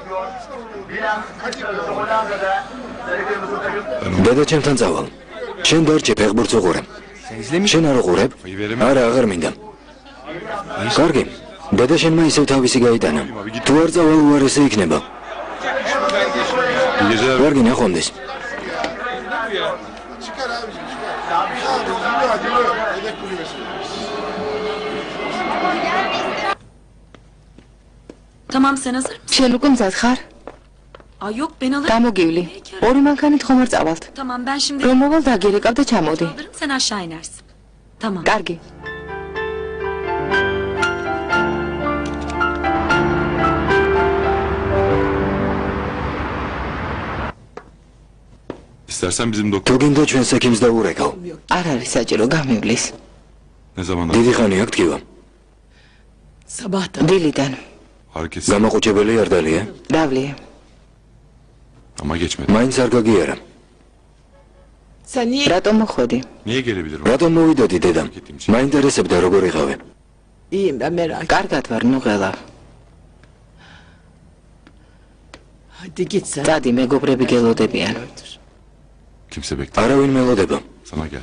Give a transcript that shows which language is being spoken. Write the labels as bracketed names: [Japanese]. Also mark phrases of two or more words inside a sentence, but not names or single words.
[Georgian] დედა ჩემთან წავალ. შენ დარჩე ფეხბურთს უყურე. შენ არ უყურებ? არა, აღარ მინდა. კარგი. დედა შენმა ისევ თავისი გაიტანა. თუ არ წავალ უარესი იქნება. კარგი, ნახვამდის. [Turkish] Tamam, sen hazır mısın? [Georgian] შენ უკვე მზად ხარ? [Turkish] Ay yok, ben alırım. [Georgian] გამოგივლი. ორი მანქანით ხომ არ წავალთ? [Turkish] Tamam, ben şimdi [Georgian] რომ მოვალ დაგირეკავ და ჩამოდი. [Turkish] alırım, sen aşağı inersin. Tamam. [Georgian] კარგი. [Turkish] İstersen bizim [Georgian] თუ [Turkish] doktor. [Georgian] გინდა ჩვენს ექიმს დაურეკავ. არ არის საჭირო გამივლის. [Turkish] Ne zamandan? [Georgian] დიდი ხანი აქ დგივა. დილიდან. [Turkish] Herkes. [Georgian] გამაყუჩებელი არ დალია? დავლია. [Turkish] Ama geçmedi. [Georgian] მაინც არ გაგიარა. რატომ მოხვედი? [Turkish] Niye gelebilirim? [Georgian] რატომ მოვიდოდი დედა? მაინტერესებდა როგორ იყავე. კარგად ვარ, ნუ ღელა. წადი, მეგობრები გელოდებიან. [Turkish] Kimse bekliyor. [Georgian] არავინ მელოდება. [Turkish] Sana gel.